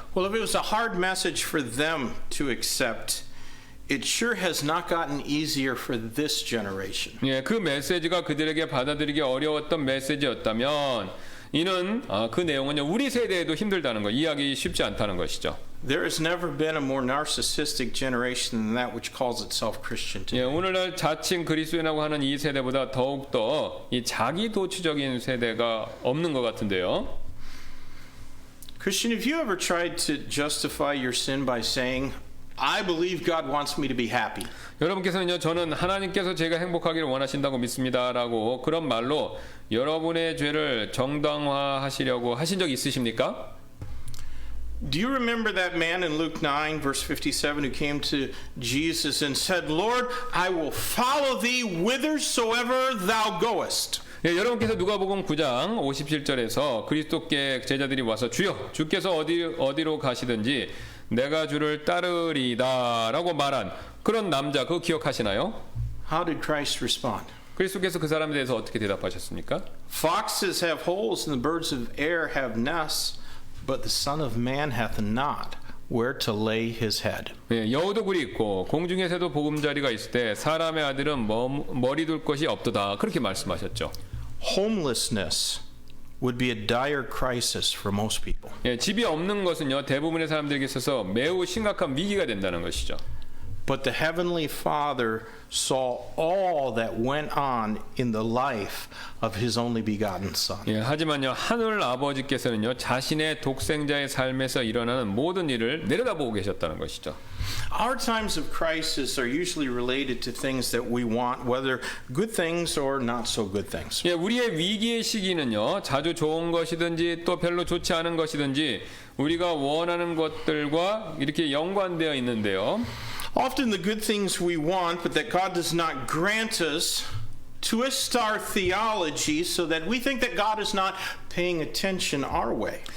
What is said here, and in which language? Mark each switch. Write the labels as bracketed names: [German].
[English] Well, if it was a hard message for them to accept, it sure has not gotten easier for this generation. [Korean] 예, 그 메시지가 그들에게 받아들이기 어려웠던 메시지였다면 이는 그 내용은요 우리 세대에도 힘들다는 거, 이해하기 쉽지 않다는 것이죠. [English] There has never been a more narcissistic generation than that which calls itself Christian [Korean] 예, [English] today. [Korean] 오늘날 자칭 그리스도인이라고 하는 이 세대보다 더욱더 이 자기 도취적인 세대가 없는 것 같은데요. [English] Christian, have you ever tried to justify your sin by saying, I believe God wants me to be happy? [Korean] 여러분께서는요 저는 하나님께서 제가 행복하기를 원하신다고 믿습니다라고 그런 말로 여러분의 죄를 정당화하시려고 하신 적 있으십니까? [English] Do you remember that man in Luke 9, verse 57, who came to Jesus and said, Lord, I will follow thee whithersoever thou goest? [Korean] 예, 여러분께서 누가복음 9장 57절에서 그리스도께 제자들이 와서 주여 주께서 어디로 가시든지 내가 주를 따르리다라고 말한 그런 남자 그거 기억하시나요? [English] How did Christ respond? [Korean] 그리스도께서 그 사람에 대해서 어떻게 대답하셨습니까? [English] Foxes have holes and the birds of air have nests, but the Son of Man hath not where to lay his head. [Korean] 예, 여우도 굴이 있고 공중의 새도 보금자리가 있을 때 사람의 아들은 머리 둘 곳이 없도다 그렇게 말씀하셨죠. [English] Homelessness would be a dire crisis for most people. [Korean] 예, 집이 없는 것은요 대부분의 사람들에게 있어서 매우 심각한 위기가 된다는 것이죠. [English] But the Heavenly Father saw all that went on in the life of His only begotten Son. [Korean] 예, 하지만요 하늘 아버지께서는요 자신의 독생자의 삶에서 일어나는 모든 일을 내려다보고 계셨다는 것이죠. [English] Our times of crisis are usually related to things that we want, whether good things or not so good things. [Korean] 예, 우리의 위기의 시기는요 자주 좋은 것이든지 또 별로 좋지 않은 것이든지 우리가 원하는 것들과 이렇게 연관되어 있는데요. [English] Often the good things we want, but that God does not grant us, twist our theology so that we think that God is not paying attention our way.